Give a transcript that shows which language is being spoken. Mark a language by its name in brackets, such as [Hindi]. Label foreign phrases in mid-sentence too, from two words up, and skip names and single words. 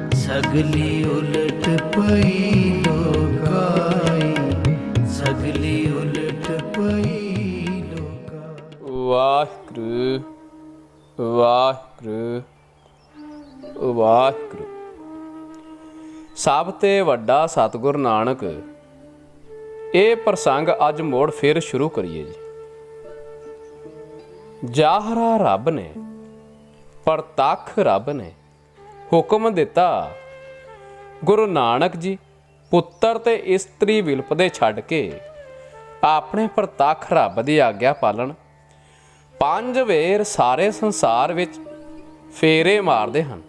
[Punjabi] ਸਗਲੀ ਉਲਟ ਪਈ ਲੋਕਾਈ, ਸਗਲੀ ਉਲਟ ਪਈ ਲੋਕਾਈ। ਵਾਹਿਗੁਰੂ ਵਾਹਿਗੁਰੂ ਵਾਹਿਗੁਰੂ। ਸਭ ਤੇ ਵੱਡਾ ਸਤਿਗੁਰ ਨਾਨਕ। ਇਹ ਪ੍ਰਸੰਗ ਅੱਜ ਮੋੜ ਫਿਰ ਸ਼ੁਰੂ ਕਰੀਏ ਜੀ। ਜਾਹਰਾ ਰੱਬ ਨੇ, ਪ੍ਰਤੱਖ ਰੱਬ ਨੇ ਹੁਕਮ ਦਿੱਤਾ, ਗੁਰੂ ਨਾਨਕ ਜੀ ਪੁੱਤਰ ਤੇ ਇਸਤਰੀ ਵਿਲਪਦੇ ਛੱਡ ਕੇ ਆਪਣੇ ਪ੍ਰਤੱਖ ਰੱਬ ਦੀ ਆਗਿਆ ਪਾਲਣ 5 ਵੇਰ ਸਾਰੇ ਸੰਸਾਰ ਵਿੱਚ ਫੇਰੇ ਮਾਰਦੇ ਹਨ।